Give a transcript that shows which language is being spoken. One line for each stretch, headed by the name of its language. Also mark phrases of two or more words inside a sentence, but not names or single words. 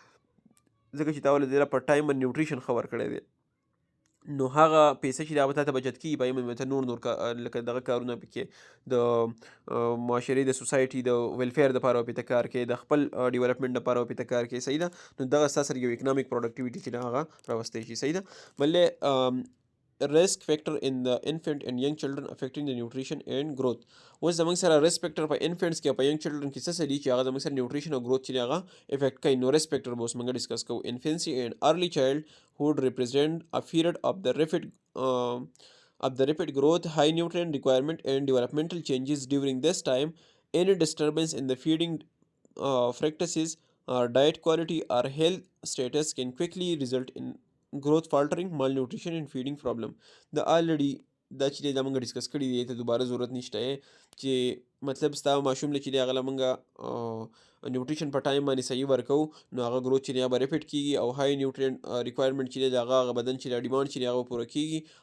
Pashto: ځکه چې تا ولې دی په ټایم باندې نیوټریشن ښه ورکړی دی، نو هغه پیسې چې دا به تا ته بچت کېږي په هغې باندې به ته نور لکه دغه کارونه پکې د معاشرې د سوسایټي د ویلفیر دپاره به پرې کار کوي، د خپل ډیولپمنټ دپاره به پرې کار کوي. صحیح ده. نو دغه ستا سره یو
English: economic productivity
Pashto: چې ده هغه راوستی شي. صحیح ده.
English: بلې risk factor in the infant and young children affecting the nutrition and growth.
Pashto: اوس زموږ سره
English: risk factor
Pashto: په infants کې او په
English: young children
Pashto: کې څه دي چې هغه زموږ سره nutrition او growth چې دی هغه افیکټ کوي. نو
English: risk factor
Pashto: به اوس موږ ډسکس کوو.
English: infancy and early childhood represent a period of the rapid growth, high nutrient requirement and developmental changes. During this time, any disturbance in the feeding practices or diet quality or health status can quickly result in growth faltering, malnutrition and feeding problem.
Pashto: د already دا چې دی دا موږ ډسکس کړي دی، ته دوباره ضرورت نشته چې مطلب ستا ماشوم له چې دی هغه له موږ نیوټریشن په ټایم باندې صحیح ورکوو نو هغه گروت چې دی هغه به ریپیټ کېږي او
English: high nutrient requirement
Pashto: چې دی د هغه بدن چې دی ډیمانډ چې دی هغه به پوره کېږي.